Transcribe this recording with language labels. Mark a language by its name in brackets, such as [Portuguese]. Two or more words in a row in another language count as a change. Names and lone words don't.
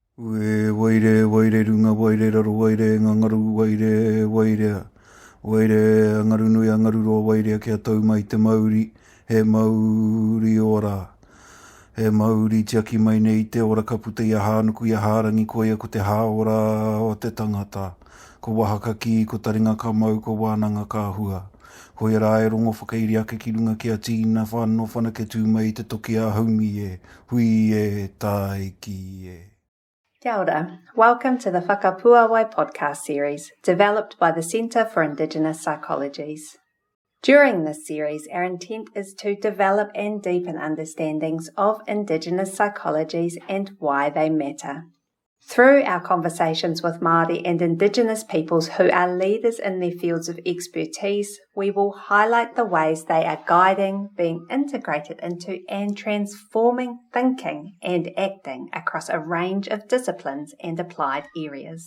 [Māori] Waire, waire, runga, waire, raro, waire, ngangaru, waire, waire. Waire, angaru nui, angaru roa, waire, kia tau mai te Māori, he Māori ora. He Māori tiaki mai nei te ora kaputa i a hānuku i a hārangi koia ko te hāora o te tangata. Ko wahaka ki, ko taringa ka mau, ko wānanga ka hua. Hoi rā e rongo whakairi ake ki runga ki a tīna whāno whanake tū mai te toki a haumi e. Hui e, tai ki e. Kia ora. [English] Welcome to the Whakapuāwai Podcast Series, developed by the Centre for Indigenous Psychologies. During this series, our intent is to develop and deepen understandings of Indigenous psychologies and why they matter. Through our conversations with Māori and Indigenous peoples who are leaders in their fields of expertise, we will highlight the ways they are guiding, being integrated into and transforming thinking and acting across a range of disciplines and applied areas.